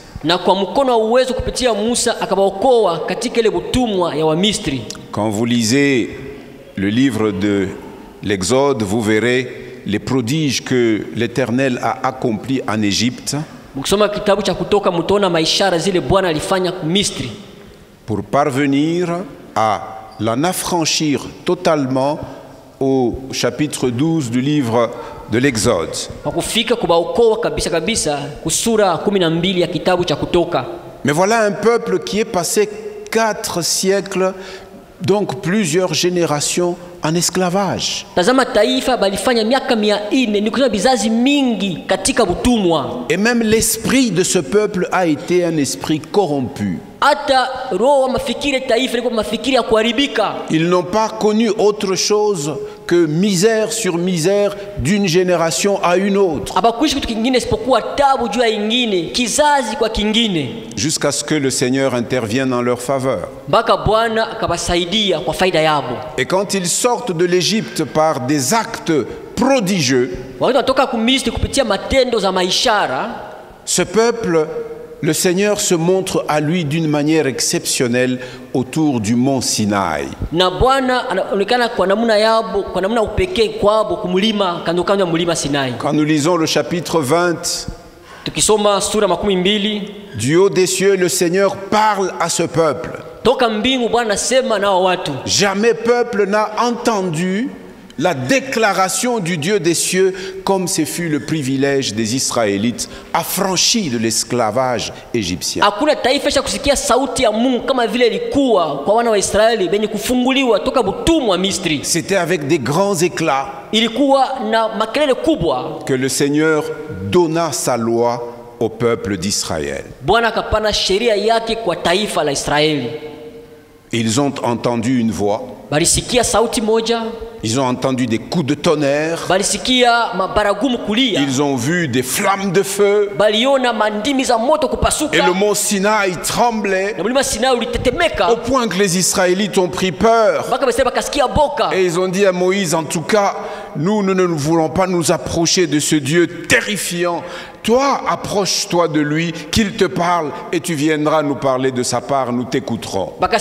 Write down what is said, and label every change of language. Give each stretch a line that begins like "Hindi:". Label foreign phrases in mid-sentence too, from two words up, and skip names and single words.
Swahili: na kwa mkono wa uwezo kupitia Musa akabaokoa katika ile butumwa ya Wamisri.
French: Quand vous lisez le livre de l'Exode, vous verrez les prodiges que l'Éternel a accomplis en Égypte
Swahili: Mkisoma kitabu cha Kutoka mtaona maishara zile Bwana alifanya Misri
French: pour parvenir à l'en affranchir totalement au chapitre 12 du livre de l'Exode.
Swahili: kwa kufika kubaokoa kabisa kabisa kusura 12 ya kitabu cha Kutoka.
French: Mais voilà un peuple qui est passé 4 siècles, donc plusieurs générations en esclavage.
Swahili: Tazama taifa balifanya miaka 400 ni kusema bizazi mingi katika butumwa.
French: Et même l'esprit de ce peuple a été un esprit corrompu.
Swahili: Hata roho wa mafikiri taifa liko mafikiri ya kuharibika.
French: Ils n'ont pas connu autre chose que misère sur misère d'une génération à une autre.
Swahili: Habakuishi kitu kingine isipokuwa tabu juu ya ingine, kizazi kwa kingine.
French: Jusqu'à ce que le Seigneur intervienne en leur faveur.
Swahili: Mpaka Bwana akabasaidia kwa faida yabo.
French: Et quand ils sortent de l'Égypte par des actes prodigieux,
Swahili: wakati watoka kumisri kupitia matendo za maishara,
French: ce peuple, le Seigneur se montre à lui d'une manière exceptionnelle autour du mont Sinaï.
Swahili: Na Bwana anaonekana kwa namna yabo, kwa namna upekee kwabo kumlima kando kando ya mlima Sinai.
French: Quand nous lisons le chapitre 20,
Swahili: tukisoma sura 12,
French: du haut des cieux, le Seigneur parle à ce peuple.
Swahili: Toka mbingu Bwana sema na watu.
French: Jamais peuple n'a entendu la déclaration du Dieu des cieux comme ce fut le privilège des Israélites affranchis de l'esclavage égyptien.
Swahili: Hakuna taifa cha kusikia sauti ya Mungu kama vile ilikuwa kwa wana wa Israeli benye kufunguliwa toka butumwa wa Misri.
French: C'était avec des grands éclats
Swahili: ilikuwa na makelele kubwa
French: que le Seigneur donna sa loi au peuple d'Israël.
Swahili: Bwana akapana sheria yake kwa taifa la Israeli.
French: Ils ont entendu une voix.
Swahili: Balisikia sauti moja.
French: Ils ont entendu des coups de tonnerre.
Swahili: Balisikia mabaragumu kulia.
French: Ils ont vu des flammes de feu.
Swahili: Baliona mandimi za moto kupasuka.
French: Et le mont Sinaï tremblait.
Swahili: Na mlima Sinai ulitetemeka.
French: Au point que les Israélites ont pris peur. Et ils ont dit à Moïse, en tout cas, nous ne voulons pas nous approcher de ce Dieu terrifiant. Toi, approche-toi de lui, qu'il te parle, et tu viendras nous parler de sa part, nous t'écouterons.